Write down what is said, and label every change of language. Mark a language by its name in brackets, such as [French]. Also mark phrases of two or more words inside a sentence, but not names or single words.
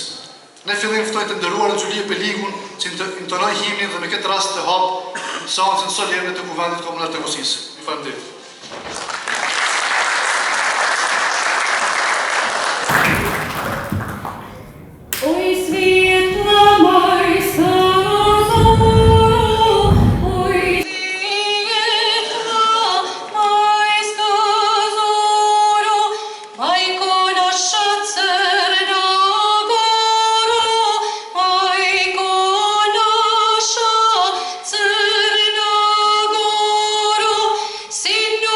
[Albanian] Në fillim ftoj të nderuar në Xhulie Peligun që intonoj himnin dhe me këtë rast të hap seancën solemne të Kuvendit Komunal të Kusisë. Ju falenderoj. [Serbian] Oj svetla majska zoro, oj svetla majska zoro, majko nasza crna goro, majko nasza crna goro, sin